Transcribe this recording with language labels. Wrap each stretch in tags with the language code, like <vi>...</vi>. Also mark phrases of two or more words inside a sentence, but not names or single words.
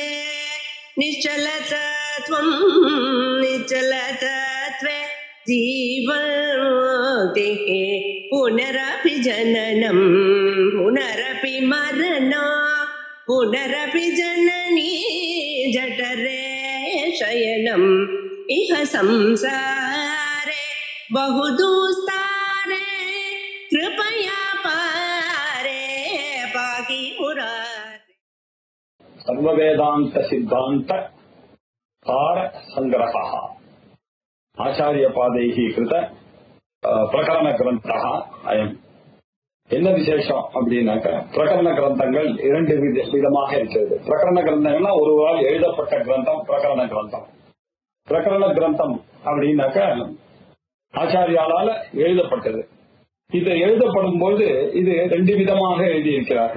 <sa>निश्चलतत्वं निश्चलतत्वे जीवन्मुक्तिः पुनरपि जननं पुनरपि मरणं पुनरपि जननी जठरे शयनम् इह संसारे बहुदुस्तारे कृपया पारे पाहि मुरारे। सर्ववेदांत सिद्धांत सार संग्रहः आचार्यपादैः कृत प्रकरण ग्रन्थः अयम्.</sa> <ta>என்ன விசேஷம் அப்படின்னாக்க, பிரகரண கிரந்தங்கள் இரண்டு விதமாக இருக்கிறது. பிரகரண கிரந்தங்கள்னா ஒருவரால் எழுதப்பட்ட கிரந்தம் பிரகரண கிரந்தம். பிரகரண கிரந்தம் அப்படின்னாக்க ஆச்சாரியாலால எழுதப்பட்டது. இது எழுதப்படும் போது இது ரெண்டு விதமாக எழுதியிருக்கிறார்கள்.</ta>